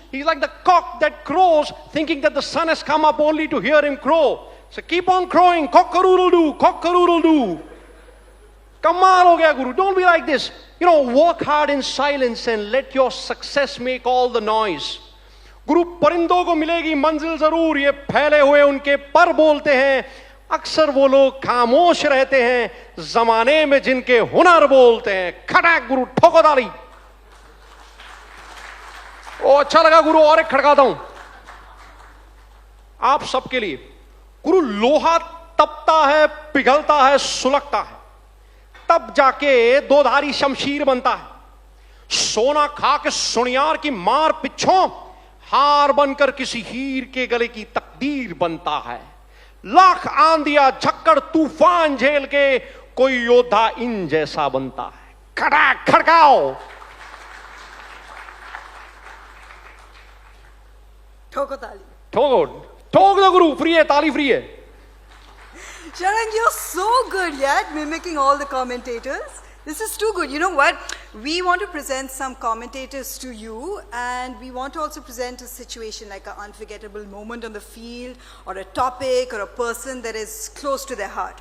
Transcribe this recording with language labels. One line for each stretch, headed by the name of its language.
English: He's like the cock that crows, thinking that the sun has come up only to hear him crow. So keep on crowing. Cock-a-doodle-doo, cock-a-doodle-doo.
Hindi: Kamal ho gaya, Guru.
English: Don't be like this. You know, work hard in silence and let your success make all the noise.
Hindi: गुरु परिंदों को मिलेगी मंजिल जरूर, ये फैले हुए उनके पर बोलते हैं. अक्सर वो लोग खामोश रहते हैं जमाने में जिनके हुनर बोलते हैं. खटाक गुरु, ठोको ताली. ओ अच्छा लगा गुरु, और एक खड़काता हूं आप सबके लिए. गुरु, लोहा तपता है, पिघलता है, सुलगता है, तब जाके दोधारी शमशीर बनता है. सोना खा के सुनियार की मार पिछों हार बनकर किसी हीर के गले की तकदीर बनता है. लाख आंधिया झक्कड़ तूफान झेल के कोई योद्धा इन जैसा बनता है. खड़ाक खड़काओ. ठोको ताली. ठोक दो गुरु, फ्री है, ताली फ्री है.
English: Sharang, you're so good yet, mimicking all the commentators. This is too good. You know what? We want to present some commentators to you, and we want to also present a situation like an unforgettable moment on the field, or a topic, or a person that is close to their heart.